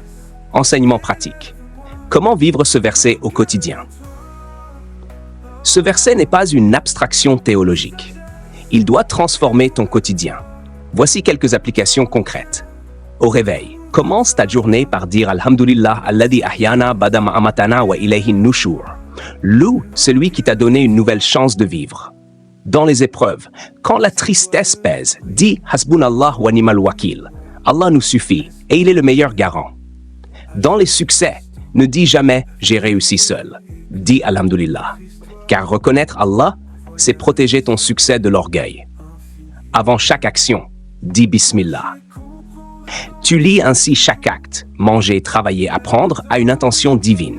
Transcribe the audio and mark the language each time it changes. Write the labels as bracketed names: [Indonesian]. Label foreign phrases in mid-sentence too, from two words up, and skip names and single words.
[French] Enseignement pratique. Comment vivre ce verset au quotidien? Ce verset n'est pas une abstraction théologique. Il doit transformer ton quotidien. Voici quelques applications concrètes. Au réveil, commence ta journée par dire [Arabic] الحمد لله الذي أحيانا بعد ما أماتنا وإليه النشور. [French] Loue celui qui t'a donné une nouvelle chance de vivre. Dans les épreuves, quand la tristesse pèse, dis [Arabic] حسبنا الله ونعم الوكيل. [French] Allah nous suffit et il est le meilleur garant. Dans les succès, ne dis jamais j'ai réussi seul. Dis Alhamdulillah. Car reconnaître Allah, c'est protéger ton succès de l'orgueil. Avant chaque action, dis Bismillah. Tu lis ainsi chaque acte, manger, travailler, apprendre, à une intention divine.